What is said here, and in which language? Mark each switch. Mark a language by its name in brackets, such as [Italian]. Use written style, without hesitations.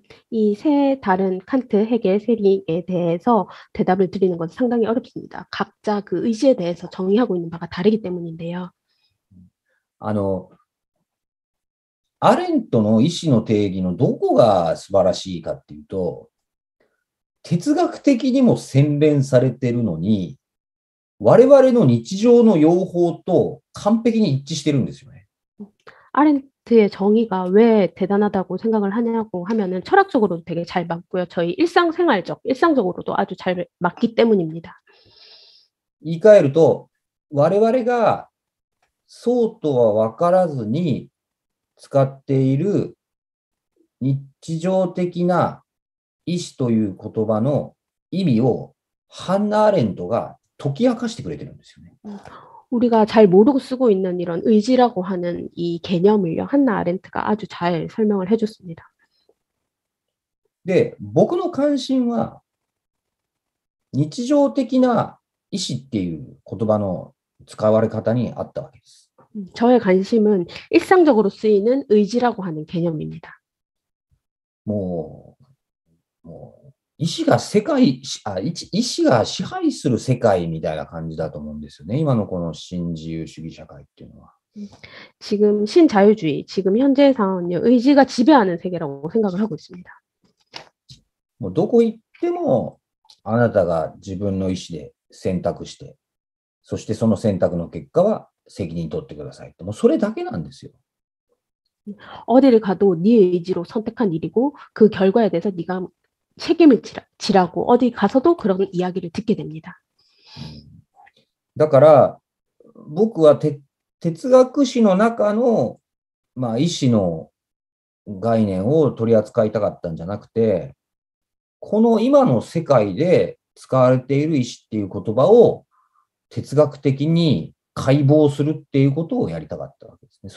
[Korean] 이 세 다른 칸트, 헤겔, 세링에 대해서 대답을 드리는 것은 상당히 어렵습니다. 각자 그 의지에 대해서 정의하고 있는 바가 다르기 때문인데요. [Japanese] アレントの意志の定義のどこが素晴らしいかっていうと、哲学的にも洗練されてるのに、我々の日常の用法と完璧に一致してるんですよね。 [Korean] 아렌트의 정의가 왜 대단하다고 생각을 하냐고 하면은 철학적으로도 되게 잘 맞고요. 저희 일상적으로도 아주 잘 맞기 때문입니다. [Japanese] 言い換えると、我々がそうとは分からずに使っている日常的な意志という言葉の意味をハンナ・アレントが解き明かしてくれてるんですよね。 [Korean] 우리가 잘 모르고 쓰고 있는 이런 의지라고 하는 이 개념을요. 한나 아렌트가 아주 잘 설명을 해줬습니다. [Japanese] で、僕の関心は日常的な意志っていう言葉の使われ方にあったわけです。 [Korean] 저의 관심은 일상적으로 쓰이는 의지라고 하는 개념입니다. [Japanese] もう意志が世界、意志が支配する世界みたいな感じだと思うんですよね。今のこの新自由主義社会っていうのは。 [Korean] 지금 신자유주의, 지금 현재에서는요, 의지가 지배하는 세계라고 생각을 하고 있습니다. [Japanese] もうどこ行ってもあなたが自分の意思で選択して、そしてその選択の結果は責任取ってくださいって、もうそれだけなんですよ。 [Korean] 어디를 가도 네 의지로 선택한 일이고 그 결과에 대해서 네가 책임을 지라고 어디 가서도 그런 이야기를 듣게 됩니다. [Japanese] だから僕は哲学史の中の、意思の概念を取り扱いたかったんじゃなくて、この今の世界で使われている意思っていう言葉を哲学的に解剖するっていうことをやりたかったわけですね。